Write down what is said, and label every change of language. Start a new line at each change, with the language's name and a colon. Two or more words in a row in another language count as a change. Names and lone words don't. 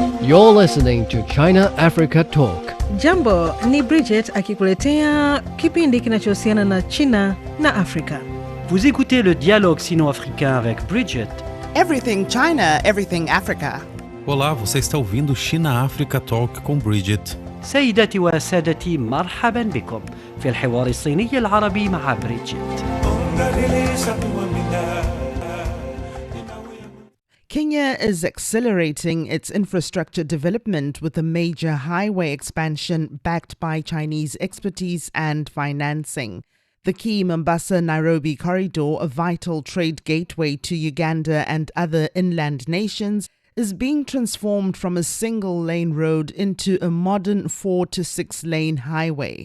English: You're listening to China Africa Talk.
Swahili: Jambo, ni Bridget akikuletea kipindi kinachohusiana na China na Afrika.
French: Vous écoutez le dialogue sino-africain avec Bridget.
English: Everything China, everything Africa.
Portuguese: Olá, você está ouvindo China Africa Talk com Bridget.
Arabic: سيداتي وسادتي مرحبا بكم في الحوار الصيني العربي مع بريدجيت.
English: Kenya is accelerating its infrastructure development with a major highway expansion backed by Chinese expertise and financing. The key Mombasa-Nairobi corridor, a vital trade gateway to Uganda and other inland nations, is being transformed from a single-lane road into a modern 4 to 6 lane highway.